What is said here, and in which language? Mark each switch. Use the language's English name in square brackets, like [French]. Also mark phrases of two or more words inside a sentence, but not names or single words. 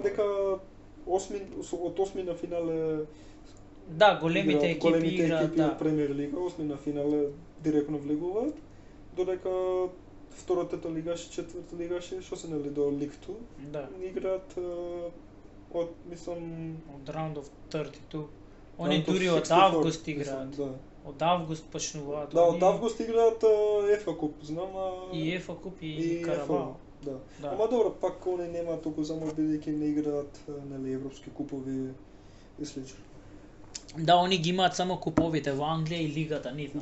[Macedonian] дека од осми на финале Да, големите играат екипи играат, екипи да. од премиер лига, осми на финале директно влегуваат, додека втората лигаш, четврта лигаш, што се нели до Лиг 2, Да. играат од мислам Од [English] Round of 32. [Macedonian] Они [English] Round of [Macedonian] дури од 64, август мислам, играат. Да. Од август почнуваат. Да, од они август играат ЕФА куп, знам, и ЕФА куп и и Карабао. Да. Да. Ама добро, пак они нема толку замор бидејќи не играат нели европски купови и слично. Да, они ги имаат само куповите во Англија и лигата нивна.